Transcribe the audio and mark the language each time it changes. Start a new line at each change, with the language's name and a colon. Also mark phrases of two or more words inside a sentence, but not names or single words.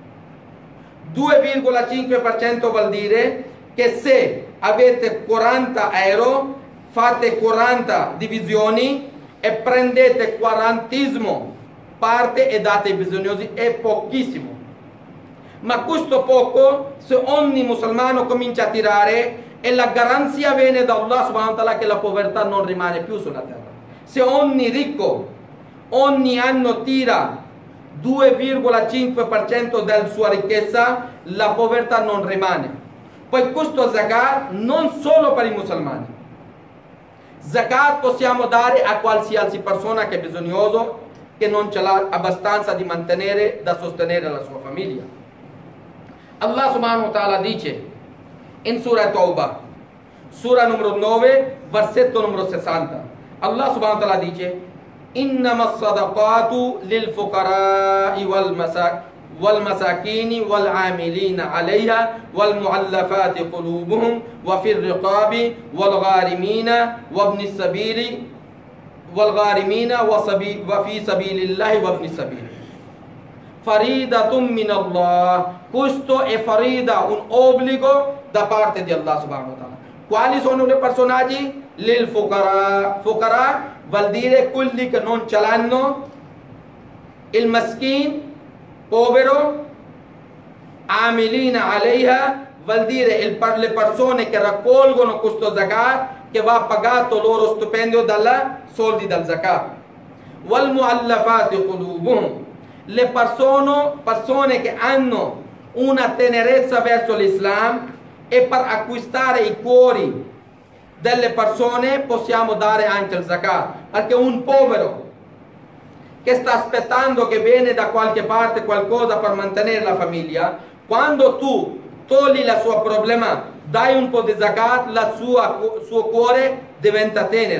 Italian: 2,5% vuol dire che se avete 40 euro, fate 40 divisioni e prendete 40esimo parte e date ai bisognosi. È pochissimo. Ma questo poco, se ogni musulmano comincia a tirare, e la garanzia viene da
Arabic: الله سبحانه وتعالى
Italian: che la povertà non rimane più sulla terra. Se ogni ricco ogni anno tira 2,5% della sua ricchezza, la povertà non rimane. Poi questo zakat non solo per i musulmani. Zakat possiamo dare a qualsiasi persona che è bisognoso, che non ce l'ha abbastanza di mantenere, da sostenere la sua famiglia.
Arabic: الله سبحانه وتعالى
Italian: dice in Surah Tawbah, Surah numero 9, versetto numero 60.
Arabic: الله سبحانه وتعالى dice: إنما الصدقات للفقراء والمساكين والعاملين عليها والمؤلفة قلوبهم وفي الرقاب والغارمين وابن السبيل والغارمين وفي سبيل الله وابن السبيل. فريضة من الله.
Italian: Questo è farida, un obbligo da parte di
Arabic: الله سبحانه وتعالى.
Italian: Quali sono i personaggi?
Arabic: للفقراء.
Italian: Fuqara vuol dire quelli che non ce l'hanno, il maskin, povero,
Arabic: العاملين عليها
Italian: vuol dire le persone che raccolgono questo zakat, che va pagato loro stipendio dalla soldi dal zakat.
Arabic: والمؤلفة قلوبهم.
Italian: Le persone che hanno una tenerezza verso l'Islam, e per acquistare i cuori delle persone possiamo dare anche il zakat, perché un povero che sta aspettando che viene da qualche parte qualcosa per mantenere la famiglia, quando tu togli il suo problema, dai un po' di zakat, il suo cuore diventa tenero.